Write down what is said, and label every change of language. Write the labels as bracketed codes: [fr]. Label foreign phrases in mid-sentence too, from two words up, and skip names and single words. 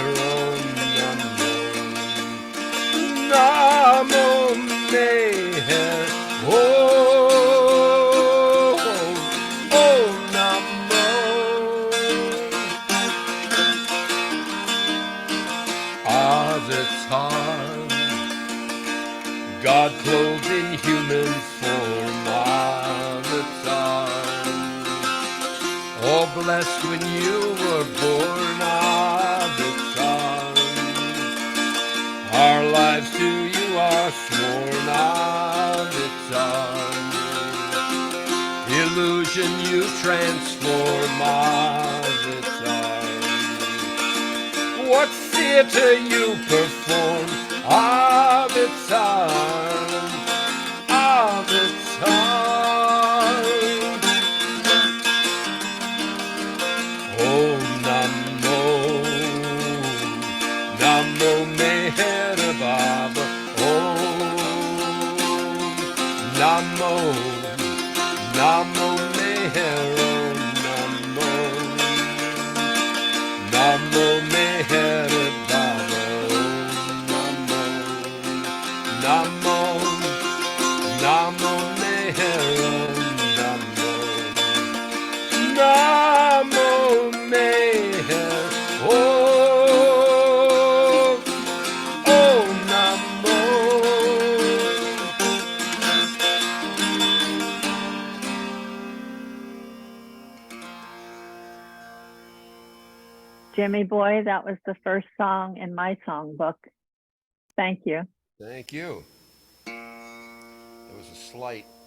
[sa] Om Namo, Namo Meher. [en] Oh, oh Namo. Avatar, God clothed in human form. Avatar, so blessed when you were born of its Son. Our lives to you are sworn of its Son. Illusion you transform of its Son. What theater you perform of its Son, of its Son. Oh, [sa] Namo, Namo [en] Meher Baba. Oh, [sa] Namo, Namo [en] Meher. Oh, [sa] Namo, Namo [en] Meher Baba. Oh, [sa] Namo, Namo, Namo [en] Meher. Oh, [sa] Namo, Namo [en] Meher. Oh, oh, Namo. Jimmy boy, that was the first song in my songbook. Thank you. Thank you. There was a slight.